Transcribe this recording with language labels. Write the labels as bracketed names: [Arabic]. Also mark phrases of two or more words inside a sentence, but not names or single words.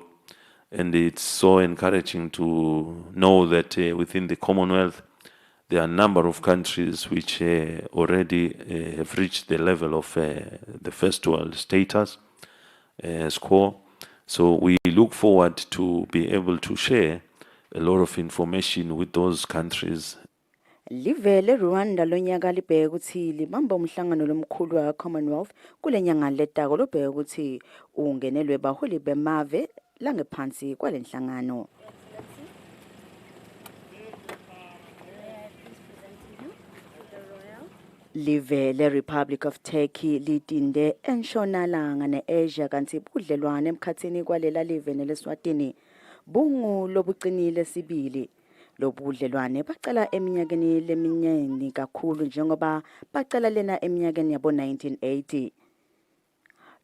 [English] And it's so encouraging to know that within the Commonwealth, there are a number of countries which already have reached the level of the first world status score. So we look forward to be able to share a lot of information with those countries. [Swati] Live le-Rwanda lonyaka libheke ukuthi libamba umhlangano lomkhulu wa-Commonwealth kule nyanga letako lobheke ukuthi ungenelwe baholi bemave langephansi kwalenhlangano. Live le-Republic of Turkey litinde entshonalanga ne-Asia kanti budlelwane emkhathini kwalela live nele-Eswatini bungu lobucinile sibili. Lobudlelwane bacala eminyakeni leminyeni kakhulu njengoba bacala lena eminyakeni yabo 1980.